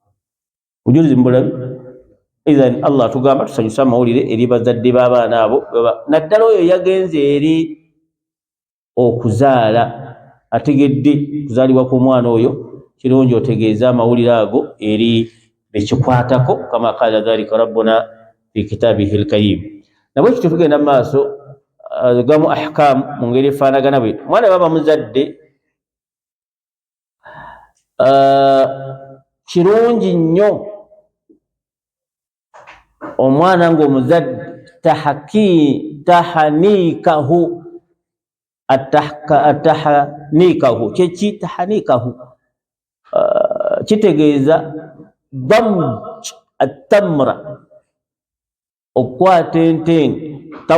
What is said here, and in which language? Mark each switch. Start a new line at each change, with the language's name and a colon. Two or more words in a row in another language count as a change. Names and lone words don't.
Ganda: Obitegedde? Bujulizi mbulabi? idhan Allah tugamba tusanyusa amawulire eri bazadde b'abaana abo naddala oyo yagenze eri okuzaala ategedde kuzaalibwa k'omwana oyo kirungi otegeeza amawulire ago eri bekikwatako
Arabic: كما قال ذلك ربنا في كتابه الكريم.
Ganda: Nabwe kityo tugenda mu maaso gamu ahkam mu ngeri efaanagana bwe omwana baba muzadde kirungi nnyo omwana ng'omuzadde tahanikahu atahanikahu kyeki tahanikahu kitegeeza
Arabic: دمج التمرة
Ganda: okwata entende